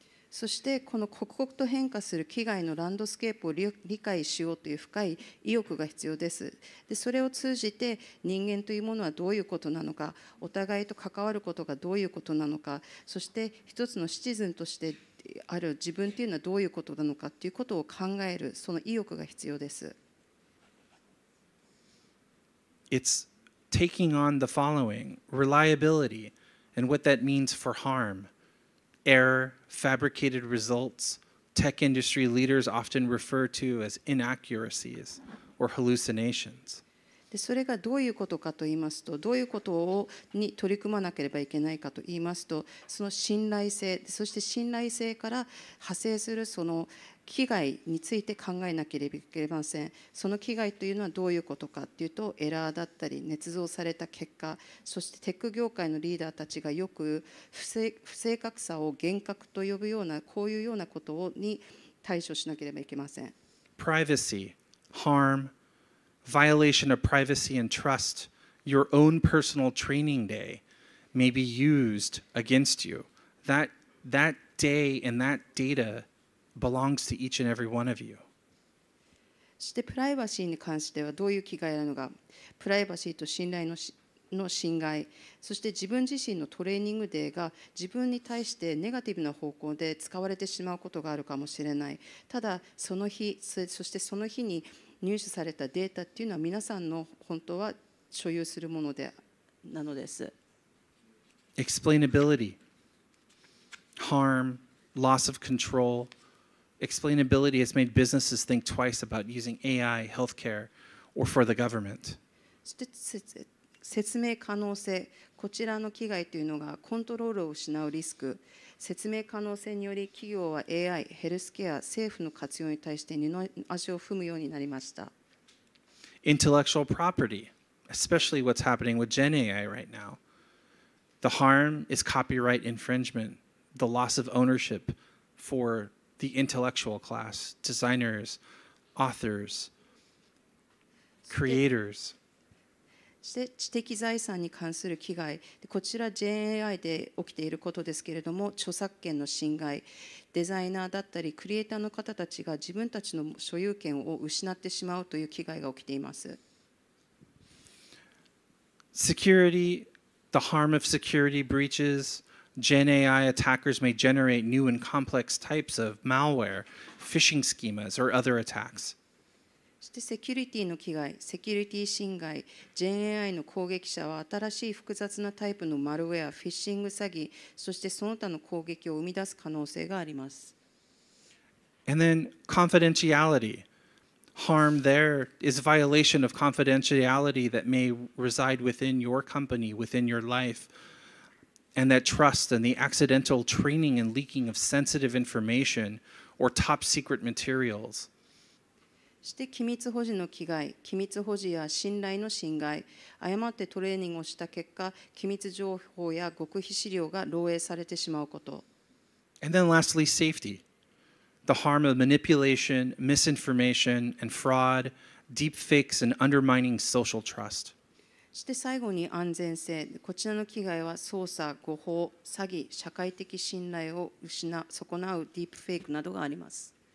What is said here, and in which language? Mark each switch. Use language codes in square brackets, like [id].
[ja] そしてこの刻々と変化する危害のランドスケープを理解しようという深い意欲が必要です。で、それを通じて人間というものはどういうことなのか、お互いと関わることがどういうことなのか、そして一つのシチズンとしてある自分というのはどういうことなのかということを考える、その意欲が必要です。 [en] It's taking on the following: reliability and what that means for harm, error, fabricated results, tech industry leaders often refer to as inaccuracies or hallucinations. [ja] でそれがどういうことかと言いますと、どういうことに取り組まなければいけないかと言いますと、その信頼性、そして信頼性から派生するその危害について考えなければいけません。その危害というのはどういうことかというと、エラーだったり捏造された結果、そしてテック業界のリーダーたちがよく不正確さを幻覚と呼ぶような、こういうようなことに対処しなければいけません。 [en] Privacy, harm, violation of privacy and trust, your own personal training day may be used against you. That day and that data belongs to each and every one of you. [ja] そしてプライバシーに関してはどういう危害があるのか、プライバシーと信頼の侵害、そして自分自身のトレーニングデーが自分に対してネガティブな方向で使われてしまうことがあるかもしれない。ただその日、そしてその日に入手されたデータっていうのは皆さんの本当は所有するものなのです。 [en] Explainability, harm, loss of control. Explainability has made businesses think twice about using AI, healthcare, or for the government. [ja] そして説明可能性、こちらの危害というのがコントロールを失うリスク、説明可能性により企業は AI、ヘルスケア、政府の活用に対して二の足を踏むようになりました。 [en] Intellectual property, especially what's happening with Gen AI right now. The harm is copyright infringement, the loss of ownership for the intellectual class, designers, authors, creators. [ja] そして知的財産に関する危害、こちら GenAI で起きていることですけれども、著作権の侵害、デザイナーだったりクリエイターの方たちが自分たちの所有権を失ってしまうという危害が起きています。 [en] Security, the harm of security breaches. Gen AI attackers may generate new and complex types of malware, phishing schemas, or other attacks. [ja] そしてセキュリティの危害、セキュリティ侵害、GenAI の攻撃者は新しい複雑なタイプのマルウェア、フィッシング詐欺、そしてその他の攻撃を生み出す可能性があります。 [en] And then confidentiality. Harm there is violation of confidentiality that may reside within your company, within your life, and that trust and the accidental training and leaking of sensitive information or top secret materials. [ja] そして機密保持の危害、機密保持や信頼の侵害、誤ってトレーニングをした結果、機密情報や極秘資料が漏洩されてしまうこと。 [en] And then lastly, safety. The harm of manipulation, misinformation, and fraud, deep fakes, and undermining social trust. [ja] そして最後に安全性、こちらの危害は操作、誤報、詐欺、社会的信頼を損なうディープフェイクなどがあります。